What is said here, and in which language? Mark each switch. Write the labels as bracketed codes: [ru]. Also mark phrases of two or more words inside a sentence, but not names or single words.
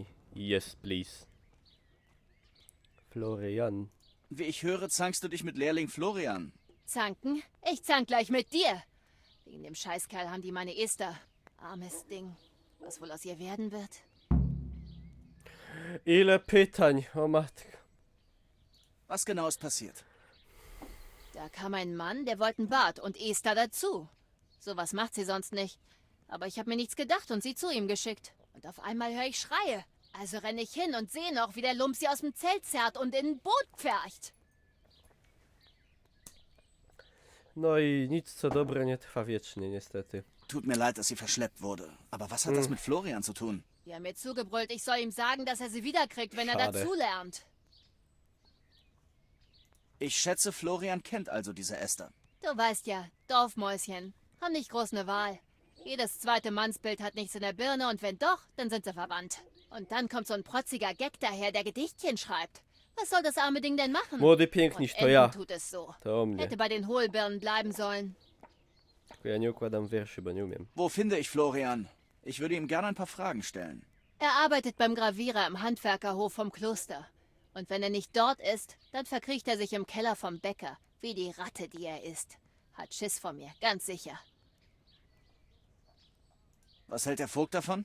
[en] Yes, please. [de] Florian. Wie ich höre, zankst du dich mit Lehrling Florian. Zanken? Ich zank gleich mit dir. Wegen dem Scheißkerl haben die meine Esther. Armes Ding. Was wohl aus ihr werden wird? [pl] Ile pytań, o matko. [de] Was genau ist passiert? Da kam ein Mann, der wollte ein Bad und Esther dazu. Sowas macht sie sonst nicht. Aber ich habe mir nichts gedacht und sie zu ihm geschickt. Und auf einmal höre ich Schreie. Also renne ich hin und sehe noch, wie der Lump sie aus dem Zelt zerrt und in ein Boot pfercht. [pl] No i nic co dobre nie trwa wiecznie, niestety. [de] Tut mir leid, dass sie verschleppt wurde. Aber was hat das mit Florian zu tun? Die haben mir zugebrüllt, ich soll ihm sagen, dass er sie wiederkriegt, wenn er Schade. dazulernt. Ich schätze, Florian kennt also diese Esther. Du weißt ja, Dorfmäuschen. Haben nicht groß eine Wahl. Jedes zweite Mannsbild hat nichts in der Birne und wenn doch, dann sind sie verwandt. Und dann kommt so ein protziger Gag daher, der Gedichtchen schreibt. Was soll das arme Ding denn machen? [pl] Młody piękniś, [de] Und [pl] to ja. [de] enden tut es so. [pl] To o mnie. [de] Hätte bei den Hohlbirnen bleiben sollen. [pl] Tylko ja nie układam wierszy, bo nie umiem. [de] Wo finde ich Florian? Ich würde ihm gerne ein paar Fragen stellen. Er arbeitet beim Gravierer im Handwerkerhof vom Kloster. Und wenn er nicht dort ist, dann verkriecht er sich im Keller vom Bäcker, wie die Ratte, die er ist. Hat Schiss vor mir, ganz sicher. Was hält der Vogt davon?